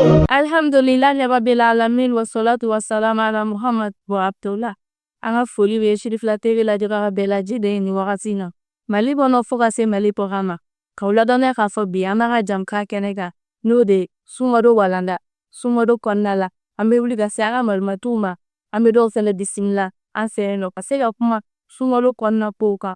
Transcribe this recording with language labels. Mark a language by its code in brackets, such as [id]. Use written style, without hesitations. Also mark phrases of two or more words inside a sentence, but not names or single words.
[ar] الحمد لله رب العالمين والصلاة والسلام على محمد وعبد الله. [bm] An ka foli bɛ Chérifila TV lajɛbaga bɛɛ lajɛlen nin wagati in na. Mali kɔnɔ fo ka se Mali kɔkan ma. K'aw ladɔnniya k'a fɔ bi an b'an ka jamukan kɛnɛ kan n'o de ye sunkalo walanda. Sunkalo kɔnɔna la an bɛ wuli ka se an ka malimatuw ma. An bɛ dɔw fɛnɛ bisimila an fɛ yen nɔ ka se ka kuma sunkalo kɔnɔna kow kan.